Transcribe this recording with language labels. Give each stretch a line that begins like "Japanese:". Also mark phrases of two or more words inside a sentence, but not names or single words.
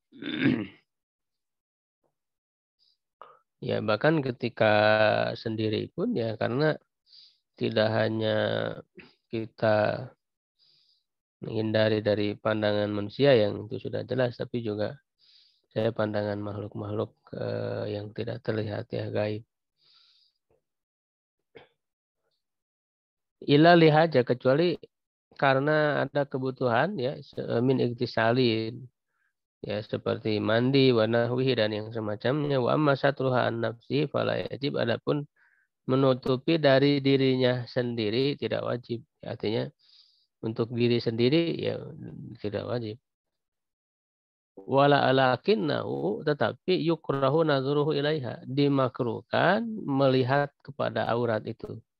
Indonesian: Ya bahkan ketika sendiri pun ya, karena tidak hanya kita menghindari dari pandangan manusia yang itu sudah jelas, tapi juga saya pandangan makhluk-makhluk yang tidak terlihat ya, gaib.
Arabic: إلا لحاجة,
Indonesian: kecuali karena ada kebutuhan ya,
Arabic: من اغتسال,
Indonesian: ya seperti mandi,
Arabic: ونحوه,
Indonesian: dan yang semacamnya.
Arabic: وأما سترها عن النفس فلا يجب,
Indonesian: adapun menutupi dari dirinya sendiri tidak wajib. Artinya untuk diri sendiri ya tidak wajib.
Arabic: ولا لكنه,
Indonesian: tetapi
Arabic: يكره نظره إليها,
Indonesian: dimakruhkan melihat kepada aurat itu.